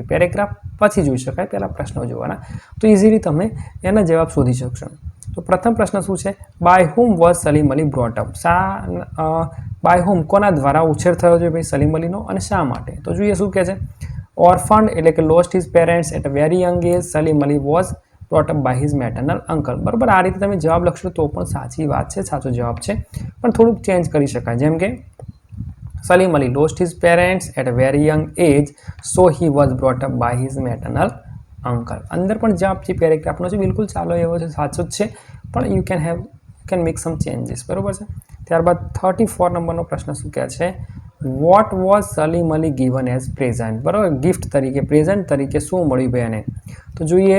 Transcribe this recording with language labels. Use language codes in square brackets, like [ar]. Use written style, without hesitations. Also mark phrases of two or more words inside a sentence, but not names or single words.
[gu] પેરેગ્રાફ પછી જોઈ શકાય, પહેલાં પ્રશ્નો જોવાના, તો ઇઝીલી તમે એના જવાબ શોધી શકશો. [en] તો પ્રથમ પ્રશ્ન શું છે? By whom was Salim Ali brought up. By whom, [gu] કોના દ્વારા ઉછેર થયો છે ભાઈ સલીમ અલીનો અને શા માટે? તો જોઈએ શું કહે છે. [en] ઓર્ફન્ડ [gu] એટલે કે [en] lost his parents at a very young age. Salim Ali was brought up by his maternal uncle. [gu] બરાબર, આ રીતે તમે જવાબ લખશો તો પણ સાચી વાત છે, સાચો જવાબ છે, પણ થોડુંક ચેન્જ કરી શકાય. જેમ કે [en] સલીમ અલી lost his parents at a very young age, so he was brought up by his maternal uncle. [gu] અંદર પણ જવાબ જે પેરેગ્રાફનો છે બિલકુલ ચાલો એવો છે, સાચો જ છે, પણ [en] you can make some changes. [gu] બરાબર છે. ત્યારબાદ 34 નંબરનો પ્રશ્ન શું કહે છે? [en] What was Salim Ali given as present. [gu] બરાબર, ગિફ્ટ તરીકે, પ્રેઝન્ટ તરીકે શું મળ્યું ભાઈ એને? તો જોઈએ.